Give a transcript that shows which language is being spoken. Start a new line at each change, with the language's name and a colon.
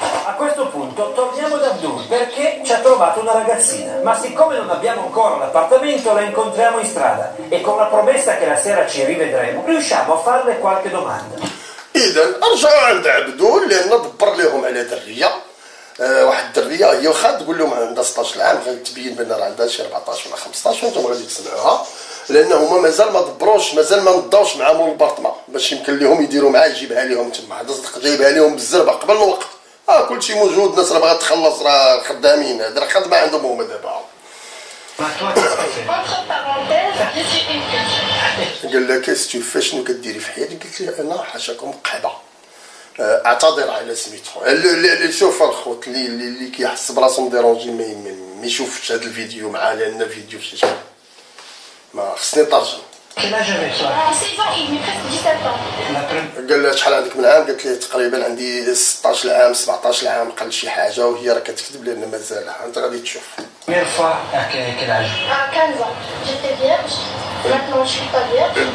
Italian: A questo punto torniamo da Abdul perché ci ha trovato una ragazzina, ma siccome non abbiamo ancora l'appartamento la incontriamo in strada e con la promessa che la sera ci rivedremo riusciamo a farle qualche domanda.
Arabic: اذا رجعوا عند عبدول لان دبر لهم على دريه واحد الدريه هي واخا تقول لهم عندها 16 عام غتبين بان راه عندها شي 14 ولا 15 وانتم غادي تسمعوها، لان هما مازال ما دبروش، مازال ما نضاوش مع مول البارطما باش يمكن لهم يديروا معاه يجيبها لهم تما. هذا صدق جايبها لهم بالزربه قبل الوقت. كلشي موجود، الناس راه باغا تخلص، راه خدامين، هاد راه خدمه عندهم هما دابا.
French: Entre parenthèses, je suis une pute.
Arabic: قال لها كاس تشوف شنو كديري في حياتك؟ قلت له انا حاشاكم قحبه، اعتذر على سميتو. شوف الخوت اللي كيحس براسو مديرونجي ما يشوفش هذا الفيديو معاه، لان الفيديو في شي ما خصني نترجم.
French: Quel âge avais toi? 16 ans et demi, presque 17 ans.
Arabic: قال لها شحال عندك من عام؟ قالت ليه تقريبا عندي 16 عام 17 عام، قال شي حاجه وهي راه كتكذب لان مازال. انت غادي تشوف.
French: Première fois, à quel âge? À 15 ans, j'étais vierge. Maintenant, je suis pas vierge.